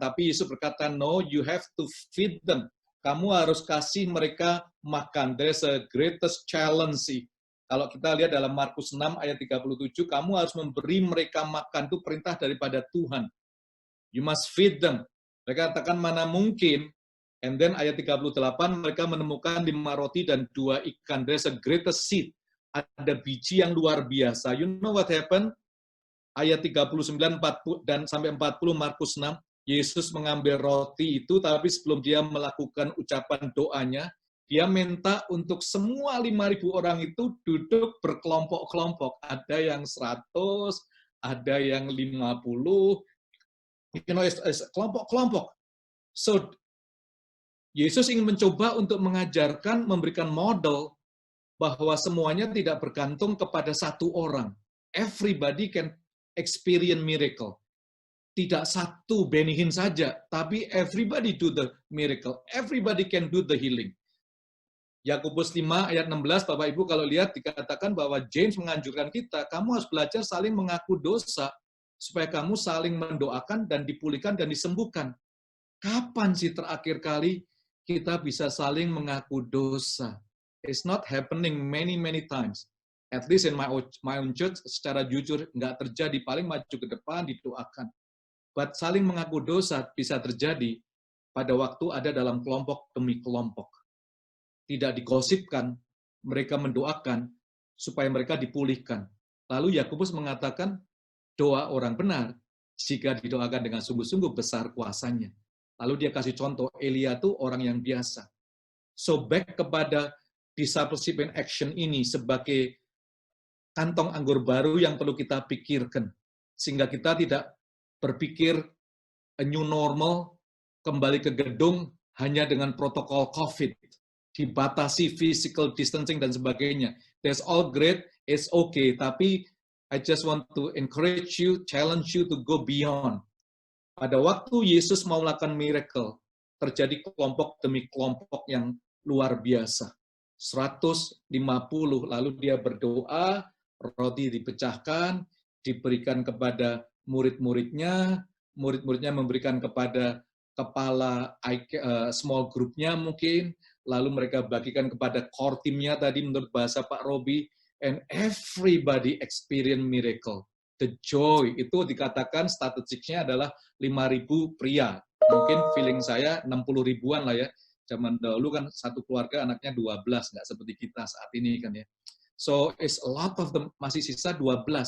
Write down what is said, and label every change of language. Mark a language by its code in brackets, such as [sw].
[id] Tapi Yesus berkata, [en] no, you have to feed them. [id] Kamu harus kasih mereka makan. [en] There's a greatest challenge [id] sih. Kalau kita lihat dalam Markus 6 ayat 37, kamu harus memberi mereka makan, itu perintah daripada Tuhan. [en] You must feed them. [id] Mereka katakan mana mungkin. And then ayat 38, mereka menemukan 5 roti dan 2 ikan. [en] There's a greatest seed. [id] Ada biji yang luar biasa. [en] You know what happened? [id] Ayat 39 40, dan sampai 40 Markus 6, Yesus mengambil roti itu, tapi sebelum dia melakukan ucapan doanya, dia minta untuk semua 5.000 orang itu duduk berkelompok-kelompok. Ada yang 100, ada yang 50, as kelompok-kelompok. So Yesus ingin mencoba untuk mengajarkan, memberikan model bahwa semuanya tidak bergantung kepada satu orang. [en] Everybody can experience miracle. [id] Tidak satu Benny Hinn saja, tapi [en] everybody do the miracle. Everybody can do the healing. [id] Yakobus 5 ayat 16, Bapak Ibu kalau lihat dikatakan bahwa James menganjurkan kita, kamu harus belajar saling mengaku dosa, supaya kamu saling mendoakan dan dipulihkan dan disembuhkan. Kapan sih terakhir kali kita bisa saling mengaku dosa? [en] It's not happening many times. At least in my own church, [id] secara jujur nggak terjadi. Paling maju ke depan didoakan. But saling mengaku dosa bisa terjadi pada waktu ada dalam kelompok demi kelompok. Tidak digosipkan, mereka mendoakan supaya mereka dipulihkan. Lalu Yakobus mengatakan, doa orang benar jika didoakan dengan sungguh-sungguh besar kuasanya. Lalu dia kasih contoh, Elia itu orang yang biasa. So back kepada discipleship in action ini sebagai kantong anggur baru yang perlu kita pikirkan. Sehingga kita tidak berpikir a new normal, kembali ke gedung hanya dengan protokol COVID, dibatasi physical distancing dan sebagainya. [en] That's all great, it's okay, tapi I just want to encourage you, challenge you to go beyond. [id] Pada waktu Yesus mau melakukan miracle, terjadi kelompok demi kelompok yang luar biasa. 150, lalu dia berdoa, roti dipecahkan, diberikan kepada murid-muridnya, murid-muridnya memberikan kepada kepala small group-nya mungkin, lalu mereka bagikan kepada core team-nya tadi menurut bahasa Pak Robi, [en] and everybody experience miracle. [id] The joy, itu dikatakan statistiknya adalah 5.000 pria. Mungkin feeling saya 60 ribuan lah ya. Zaman dahulu kan satu keluarga anaknya 12, nggak seperti kita saat ini kan ya. [en] So, it's a lot of them, [id] masih sisa 12.